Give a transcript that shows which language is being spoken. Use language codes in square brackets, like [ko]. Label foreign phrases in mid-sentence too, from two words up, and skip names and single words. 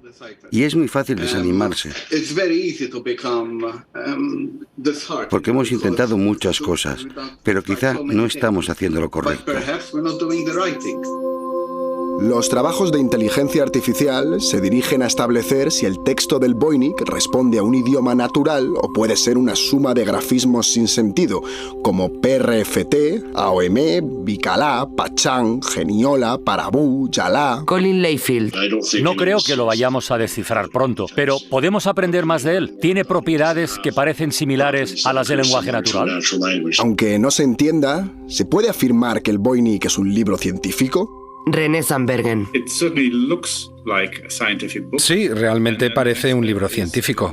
[es] Y es muy fácil desanimarse. Porque hemos intentado muchas cosas, pero quizá no estamos haciendo lo correcto. Los trabajos de inteligencia artificial se dirigen a establecer si el texto del Voynich responde a un idioma natural o puede ser una suma de grafismos sin sentido, como PRFT, AOM, Bicalá, Pachán, Geniola, Parabú, Yalá. Colin Layfield. No creo que lo vayamos a descifrar pronto, pero podemos aprender más de él. Tiene propiedades que parecen similares a las del lenguaje natural. Aunque no se entienda, ¿se puede afirmar que el Voynich es un libro científico? René Sandbergen. Sí, realmente parece un libro científico.